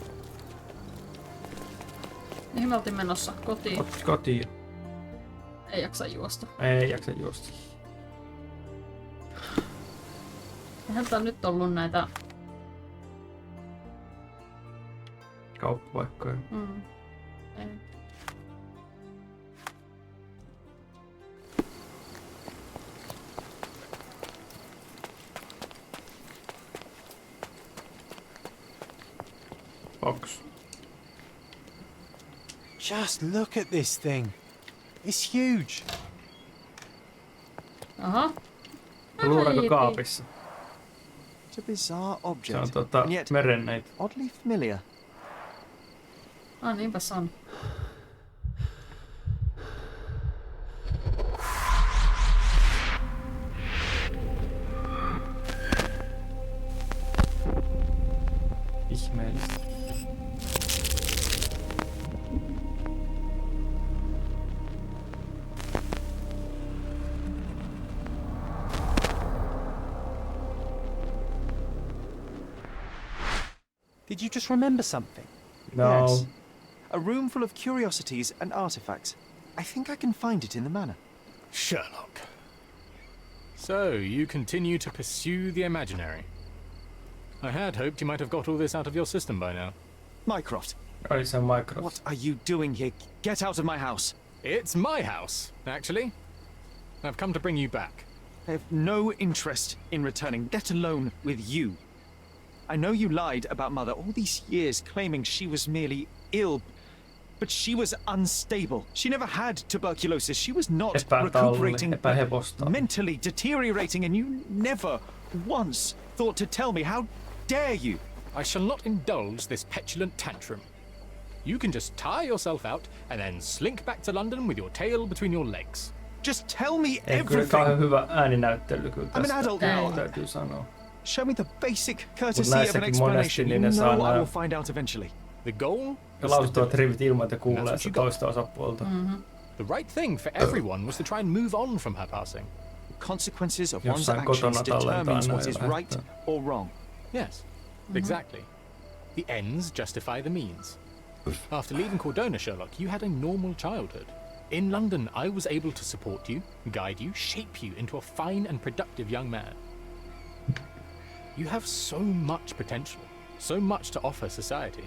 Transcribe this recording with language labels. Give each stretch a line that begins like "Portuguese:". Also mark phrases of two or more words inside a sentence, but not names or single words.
Finnish: Mihin me oltiin menossa? Kotiin? Kotiin. Ei jaksa juosta. Ei jaksa juosta. Eihän tää nyt ollut näitä... kauppapaikkoja. Ei.
English: Box. Just look at this thing. It's huge.
Finnish: Aha. Luurako kaapissa?
English: It's a bizarre object.
Finnish: Se on
English: and yet
Finnish: merenneitä.
English: oddly familiar.
Finnish: Niinpäs on. Ihmeellistä.
English: Did you just remember something? No. Yes. A room full of curiosities and artifacts. I think I can find it in the manor. Sherlock. So, you continue to pursue the imaginary. I had hoped you might have got all this out of your system by now. Mycroft.
Finnish: Oli se Minecraft.
English: What are you doing here? Get out of my house. It's my house, actually. I've come to bring you back. I have no interest in returning, let alone with you. I know you lied about Mother all these years, claiming she was merely ill, but she was unstable. She never had tuberculosis. She was not recuperating, mentally deteriorating, and you never once thought to tell me. How dare you? I shall not indulge this petulant tantrum. You can just tie yourself out and then slink back to London with your tail between your legs. Just tell me
Finnish: Ei kyllä kauhean hyvä ääninäyttely kyllä
English: I'm an
Finnish: tästä,
English: adult now.
Finnish: täytyy sanoa.
English: Show me the basic courtesy of an
Finnish: näissäkin monesti
English: explanation.
Finnish: niin
English: You
Finnish: ne saa
English: know I
Finnish: nää
English: will find out eventually. The goal?
Finnish: ja lausuttavat rivit ilman, että kuulee sitä toista osapuolta.
English: The right thing for everyone was to try and move on from her passing. The consequences of one's
Finnish: Jossain
English: actions
Finnish: kotona tallentaa
English: determines what is
Finnish: näillä,
English: right or wrong. Yes, exactly. The ends justify the means. After leaving Cordona, Sherlock, you had a normal childhood. In London, I was able to support you, guide you, shape you into a fine and productive young man. You have so much potential, so much to offer society.